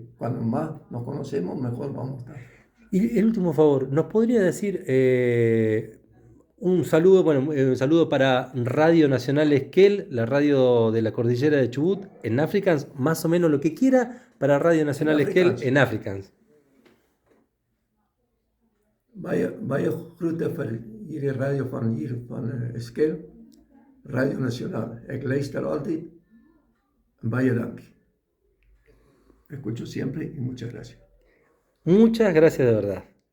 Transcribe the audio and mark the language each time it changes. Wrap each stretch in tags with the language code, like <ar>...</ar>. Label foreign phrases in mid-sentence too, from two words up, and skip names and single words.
<es>Cuando más nos conocemos, mejor vamos a estar. Y el último favor, ¿nos podría decir un saludo, un saludo para Radio Nacional Esquel, la radio de la cordillera de Chubut, en Afrikaans, más o menos lo que quiera para Radio Nacional Esquel Afrikaans. en Afrikaans?</es> <af>Baie groeten voor jullie radio van hier van Esquel, Radio Nacional.</af> <nl>Ik luister altijd.</nl> <af>Baie dank.</af> <es>Escucho siempre y muchas gracias. Muchas gracias de verdad.</es>